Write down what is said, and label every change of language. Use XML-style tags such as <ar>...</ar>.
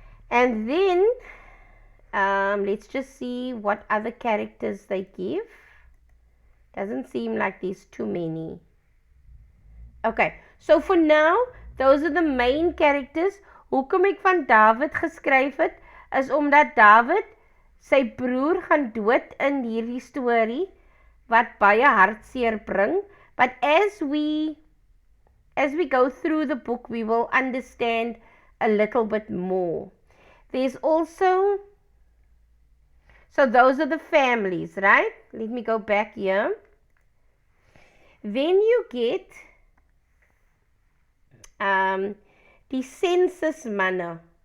<en>And then, let's just see what other characters they give. Doesn't seem like there's too many. Okay, so for now, those are the main characters.</en> <af>Hoekom ek van David geskryf het, is omdat David, sy broer gaan dood in hierdie storie, wat baie hartseer bring.</af> <en>But as we go through the book, we will understand a little bit more. There's also, so those are the families, right? Let me go back here. Then you get</en> <af>die census manne.</af>